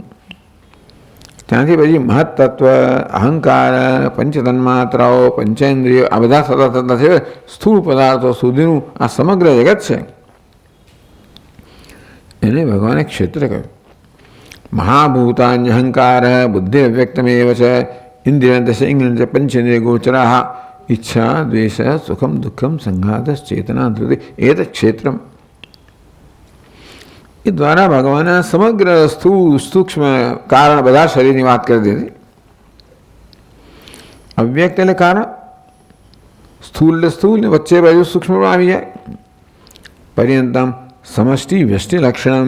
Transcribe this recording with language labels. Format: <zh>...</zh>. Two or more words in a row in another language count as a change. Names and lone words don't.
<gu>ત્યાંથી પછી મહત્તત્વ, અહંકાર, પંચતન્માત્રાઓ, પંચેન્દ્રિયો આ બધા થતા થતા છે સ્થૂળ પદાર્થો સુધીનું આ સમગ્ર જગત છે. એને ભગવાને ક્ષેત્ર કહ્યું.</gu> <sa>महाभूतान्य अहंकार बुद्धि अव्यक्तमेव छे. इन्द्रिय दश इंग्लन्ड पंचेन्द्रिय गोचरा. इच्छा द्वेष सुखम दुखम संघात चेतना धृति एत क्षेत्रम.</sa> <gu>એ દ્વારા ભગવાને સમગ્ર સ્થૂળ સૂક્ષ્મ કારણ બધા શરીરની વાત કરી દીધી. અવ્યક્ત એટલે કારણ, સ્થૂળ એટલે સ્થૂળ, વચ્ચે બાજુ સૂક્ષ્મ પણ આવી જાય.</gu> <sa>पर्यंतम समष्टि व्यष्टि लक्षणम.</sa>